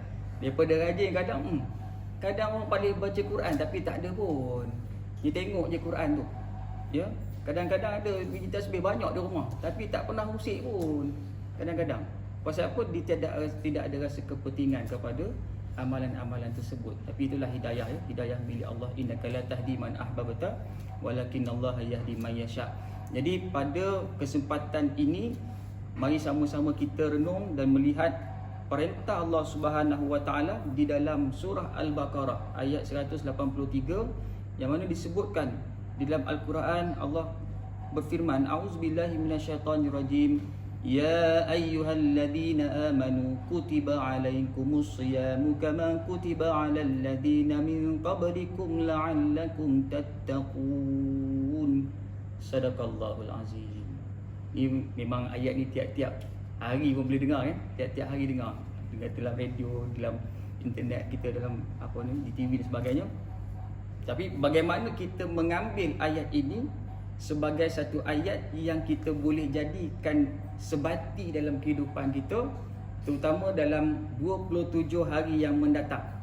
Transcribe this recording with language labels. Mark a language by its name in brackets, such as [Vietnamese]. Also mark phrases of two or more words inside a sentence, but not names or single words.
[Malay] Daripada rajin kadang orang pandai baca Quran tapi tak ada pun. Dia tengok je Quran tu. Ya, kadang-kadang ada biji tasbih banyak di rumah tapi tak pernah usik pun. Kadang-kadang. Pasal apa? Dia tidak ada rasa kepentingan kepada amalan-amalan tersebut. Tapi itulah hidayah hidayah milik Allah. [Arabic] إنك لا تهدي من أحببت ولكن الله يهدي من يشاء. [Malay] Jadi pada kesempatan ini, mari sama-sama kita renung dan melihat perintah Allah [Arabic] سبحانه وتعالى [Malay] di dalam surah Al-Baqarah ayat 183, yang mana disebutkan di dalam Al-Quran. Allah berfirman, [Arabic] أعوذ بالله من الشيطان الرجيم. يا أيها الذين آمنوا كتب عليكم الصيام كما كتب على الذين من قبلكم لعلكم تتقون. صدق الله العظيم. [Malay] Ini memang ayat ni tiap-tiap hari pun boleh dengar tiap-tiap hari dengar dalam radio, dalam internet kita, dalam di TV dan sebagainya. Tapi bagaimana kita mengambil ayat ini sebagai satu ayat yang kita boleh jadikan sebati dalam kehidupan kita, terutama dalam 27 hari yang mendatang.